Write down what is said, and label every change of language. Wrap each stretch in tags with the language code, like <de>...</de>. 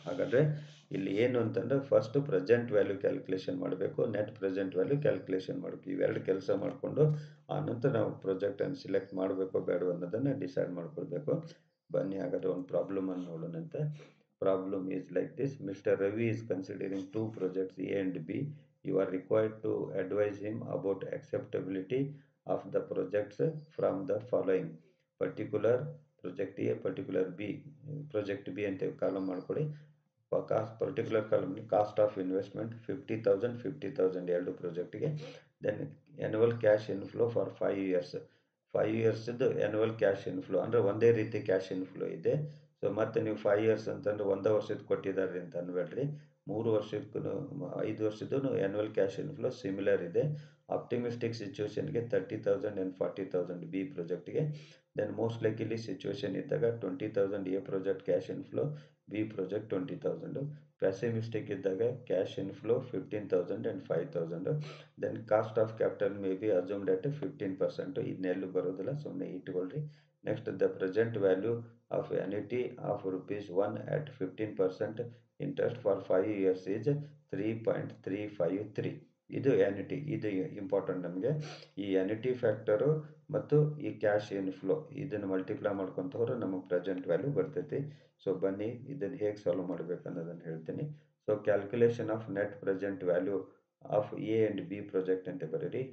<kn>ಹಾಗಾದರೆ ಇಲ್ಲಿ ಏನು ಅಂತಂದರೆ ಫಸ್ಟ್ ಪ್ರೆಸೆಂಟ್ ವ್ಯಾಲ್ಯೂ ಕ್ಯಾಲ್ಕುಲೇಷನ್ ಮಾಡಬೇಕು, ನೆಟ್ ಪ್ರೆಸೆಂಟ್ ವ್ಯಾಲ್ಯೂ ಕ್ಯಾಲ್ಕುಲೇಷನ್ ಮಾಡಬೇಕು. ಇವೆರಡು ಕೆಲಸ ಮಾಡಿಕೊಂಡು ಆನಂತರ ನಾವು ಪ್ರಾಜೆಕ್ಟನ್ನು ಸಿಲೆಕ್ಟ್ ಮಾಡಬೇಕೋ ಬೇಡ ಅನ್ನೋದನ್ನು ಡಿಸೈಡ್ ಮಾಡ್ಕೊಳ್ಬೇಕು. ಬನ್ನಿ ಹಾಗಾದ್ರೆ ಒಂದು ಪ್ರಾಬ್ಲಮ್ ಅನ್ನು ನೋಡೋಣಂತೆ.</kn> <en>Problem is like this: Mr. Ravi is considering two projects A and B. You are required to advise him about acceptability of the projects from the following: particular project A, particular B.</en> <kn>Project B ಅಂತ column ಮಾಡ್ಕೊಳ್ಳಿ. Cost particular ಕಾಲಮ್ನಿ cost of investment 50,000 ಎರಡು ಪ್ರಾಜೆಕ್ಟ್ಗೆ.</kn> <en>Then annual cash inflow for 5 years.</en> <kn>5 ಇಯರ್ಸ್ದು annual cash inflow ಅಂದರೆ ಒಂದೇ ರೀತಿ cash inflow ಇದೆ. So ಮತ್ತೆ ನೀವು 5 years ಅಂತಂದ್ರೆ ಒಂದು ವರ್ಷದ ಕೊಟ್ಟಿದ್ದಾರೆ ಅಂತ ಅನ್ಬೇಡ್ರಿ. 3 ವರ್ಷಕ್ಕೂ 5 ವರ್ಷದ್ದು ಆ್ಯನ್ಯುವಲ್ ಕ್ಯಾಶ್ ಇನ್ಫ್ಲೋ ಸಿಮಿಲರ್ ಇದೆ. Optimistic ಸಿಚುವೇಶನ್ಗೆ 30,000 and 40,000 B ಪ್ರಾಜೆಕ್ಟ್ಗೆ. Then most likely situation ಇದ್ದಾಗ 20,000 A project cash inflow, B project 20,000. ಪ್ಯಾಸಿಮಿಸ್ಟಿಕ್ ಇದ್ದಾಗ cash inflow 15,000 and 5,000.</kn> <en>Then cost of capital may be assumed at 15%.</en> <kn>ಇದನ್ನೆಲ್ಲೂ ಬರೋದಿಲ್ಲ, ಸುಮ್ಮನೆ ಇಟ್ಕೊಳ್ರಿ.</kn> <en>Next the present value of annuity of ₹1 at 15% interest for 5 years is 3.353.</en> <kn>ಇದು annuity, ಇದು important ನಮಗೆ. ಈ annuity factor ಮತ್ತು ಈ cash inflow ಇದನ್ನು ಮಲ್ಟಿಪ್ಲೈ ಮಾಡ್ಕೊಂತ ಹೋದ್ರೆ ನಮಗೆ ಪ್ರೆಸೆಂಟ್ ವ್ಯಾಲ್ಯೂ ಬರ್ತೈತಿ. ಸೊ ಬನ್ನಿ ಇದನ್ನು ಹೇಗೆ ಸಾಲ್ವ್ ಮಾಡಬೇಕು ಅನ್ನೋದನ್ನು ಹೇಳ್ತೀನಿ. So</kn> <en>calculation of net present value of A and B project</en> <kn>ಅಂತ ಬರೀರಿ.</kn>